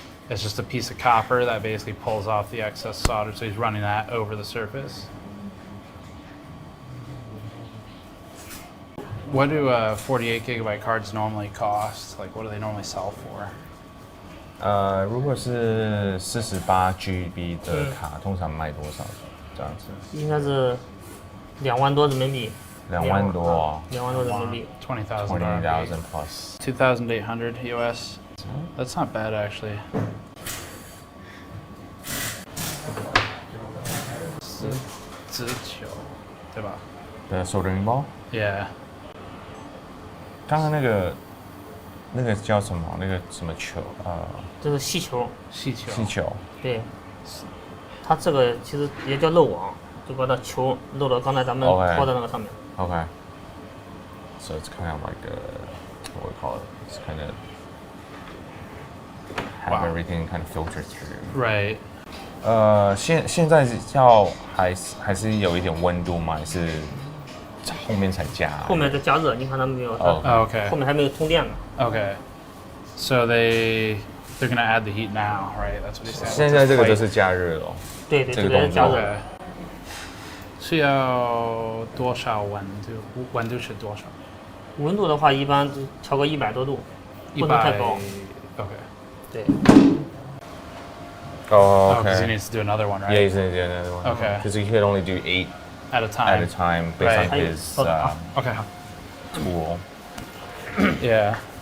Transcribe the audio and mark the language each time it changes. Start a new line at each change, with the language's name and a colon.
English: It's just a piece of copper that basically pulls off the excess solder. So he's running that over the surface. What do 48 gigabyte cards normally cost? Like, what do they normally sell for?
Chinese: 如果是48 GB 的卡，通常卖多少？这样子？应该是2万多人民币。 2万多。 2万多人民币。
English: 20,000 plus. 2,800 US. That's not bad actually.
Chinese: 直球，对吧？
English: The soldering ball. Yeah.
Chinese: 刚刚那个叫什么？那个什么球？这是细球。细球。细球。对。它这个其实也叫漏网，就把它球漏到刚才咱们拖的那个上面。
English: Okay. So it's kind of like what we call it. It's kind of have everything kind of filtered through. Right.
Chinese: 现在还是有一点温度吗？还是后面才加？后面再加热，你看他们没有？
English: Okay.
Chinese: 后面还没有通电呢。
English: Okay. So they're gonna add the heat now, right? That's what he said.
Chinese: 现在这个就是加热了。对，这个加热。是要多少温度？温度是多少？温度的话，一般调个100多度，不能太高。
English: Okay.
Chinese: 对。
English: Oh, okay. Because he needs to do another one, right? Yeah, he's gonna do another one. Okay. Because he could only do 8 at a time. Based on his okay. tool. Yeah.